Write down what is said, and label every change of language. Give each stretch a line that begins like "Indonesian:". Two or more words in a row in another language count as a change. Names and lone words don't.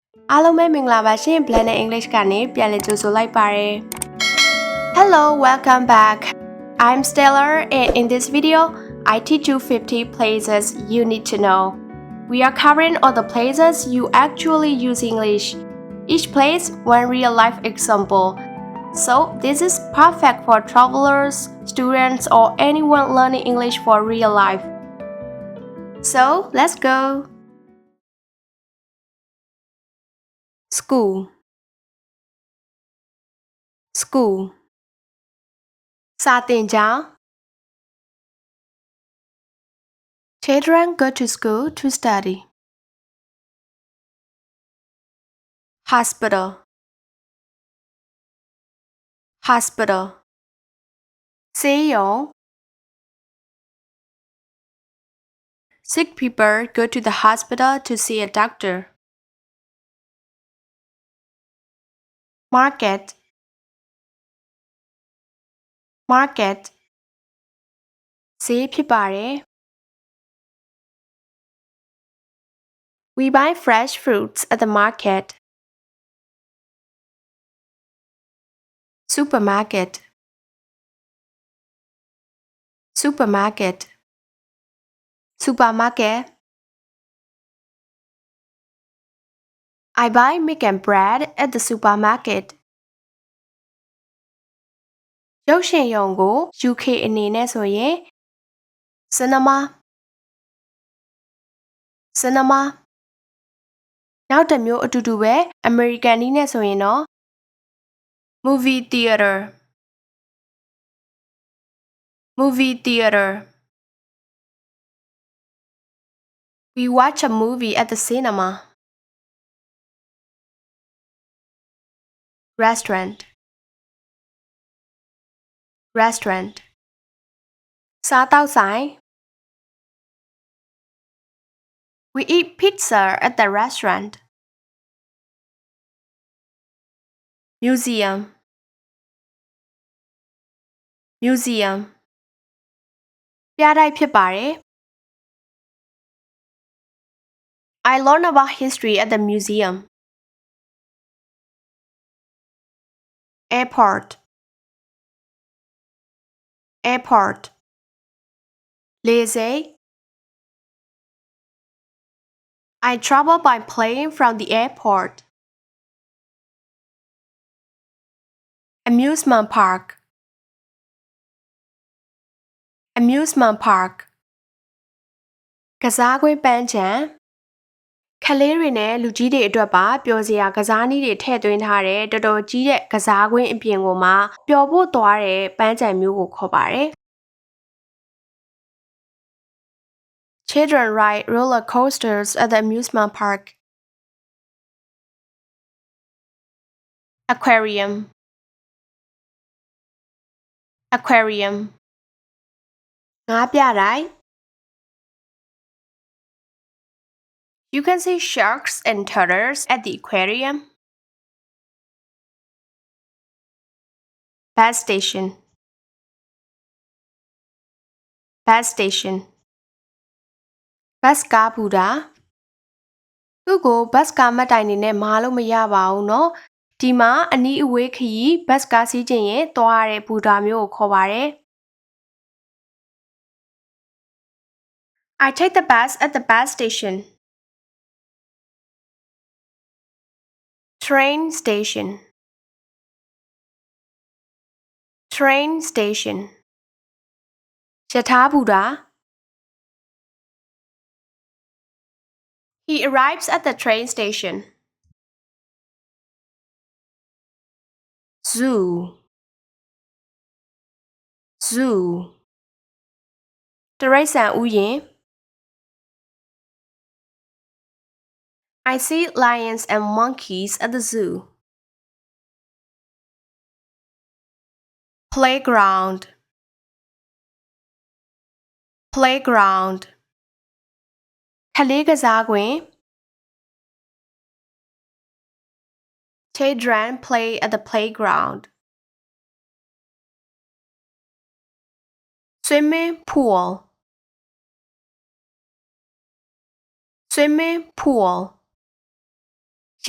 Burmese: အားလုံးပဲမင်္ဂလာပါရှင် Blended English ကနေပြန်လည်ကြိုဆိုလိုက်ပါတယ်
English: Hello, welcome back. I'm Stellar and in this video, I teach you 50 places you need to know. We are covering all the places you actually use English. Each place one real life example. So this is perfect for travelers, students or anyone learning English for real life. So let's go. School. School. စာသင်ကျောင်း Children go to school to study. Hospital. Hospital. ဆေးရုံ Sick people go to the hospital to see a doctor. Market. Market.
Burmese: ဈေးဖြစ်ပါတယ်
English: We buy fresh fruits at the market. Supermarket. Supermarket. Supermarket. I buy milk and bread at the supermarket.
Burmese: ရုပ်ရှင်ရုံကို UK အနေနဲ့ဆိုရင် Cinema.
English: Cinema.
Burmese: နောက်တစ်မျိုးအတူတူပဲ American နည်းနဲ့ဆိုရင်တော့
English: Movie theater. Movie theater. We watch a movie at the cinema. Restaurant. Restaurant. စားသောက်ဆိုင် We eat pizza at the restaurant. Museum. Museum.
Burmese: ပြတိုက်ဖြစ်ပါတယ်
English: I learn about history at the museum. Airport. Airport. လေဆိပ် I travel by plane from the airport. Amusement park. Amusement park.
Burmese: ကစားကွင်းပန်းခြံ ကလေးတွေနဲ့လူကြီးတွေအတွက်ပါပျော်စရာကစားနည်းတွေထည့်သွင်းထားတဲ့တော်တော်ကြီးတဲ့ကစားကွင်းအပြင်ကိုမှပျော်ဖို့သွားတဲ့ပန်းခြံမျိုးကိုခေါ်ပါတယ်
English: Children ride roller coasters at the amusement park. Aquarium. Aquarium. ငါးပြတိုက် You can see sharks and turtles at the aquarium. Bus station. Bus station.
Burmese: Bus ကားပူတာသူ့ကို bus ကားမှတ်တိုင်နေနဲ့မားလို့မရပါဘူးเนาะဒီမှာအနီးအဝေးခရီး bus ကားစီးခြင်းရင်သွားရတဲ့ပူတာမျိုးကိုခေါ်ပါတယ်
English: I take the bus at the bus station. Train station. Train station. ရထားဘူတာ He arrives at the train station. Zoo. Zoo. တိရစ္ဆာန်ဥယျာဉ် I see lions and monkeys at the zoo. Playground. Playground. ကလေးကစားကွင်း Children play at the playground. Swimming pool. Swimming pool.